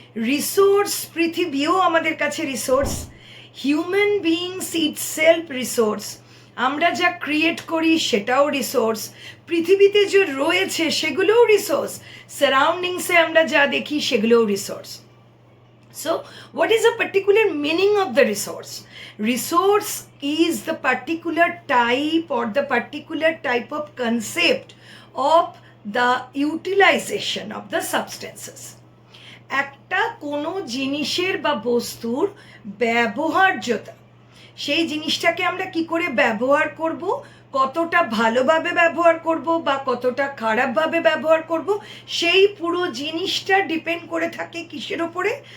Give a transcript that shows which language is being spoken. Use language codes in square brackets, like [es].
[bn] Resource, পৃথিবীও আমাদের কাছে resource, [en] human beings itself resource, [bn] আমরা যা ক্রিয়েট করি সেটাও রিসোর্স, পৃথিবীতে যে রয়েছে সেগুলোও রিসোর্স, সারাউন্ডিংসে আমরা যা দেখি সেগুলোও resource. [en] So what is a particular meaning of the resource? Resource is the particular type or the particular type of concept of the utilization of the substances. [bn] একটা কোনো জিনিসের বা বস্তুর ব্যবহার্যতা, সেই জিনিসটাকে আমরা কি করে ব্যবহার করব, কতটা ভালোভাবে ব্যবহার করব বা কতটা খারাপভাবে ব্যবহার করব, সেই পুরো জিনিসটা ডিপেন্ড করে থাকে কিসের ওপরে?